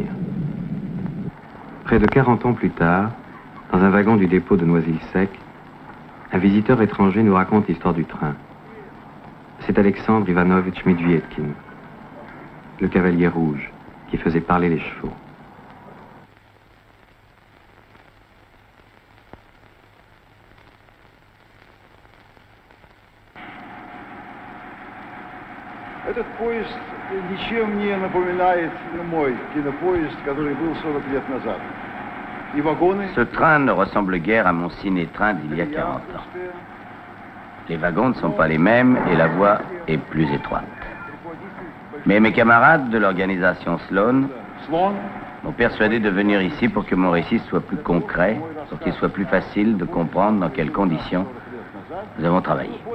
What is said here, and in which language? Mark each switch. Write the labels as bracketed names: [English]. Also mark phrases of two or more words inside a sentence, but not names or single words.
[French] Près de 40 ans plus tard, dans un wagon du dépôt de Noisy-le-Sec, un visiteur étranger nous raconte l'histoire du train. C'est Alexandre Ivanovitch Medvedkin, le cavalier rouge, qui faisait parler les chevaux. [Russian] Этот поезд ничем не напоминает мой кинопоезд, который был 40 лет назад. И вагоны... [French] Ce train ne ressemble guère à mon ciné-train d'il y a 40 ans. Les wagons ne sont pas les mêmes et la voie est plus étroite. Mais mes camarades de l'organisation Sloan m'ont persuadé de venir ici pour que mon récit soit plus concret, pour qu'il soit plus facile de comprendre dans quelles conditions nous avons travaillé.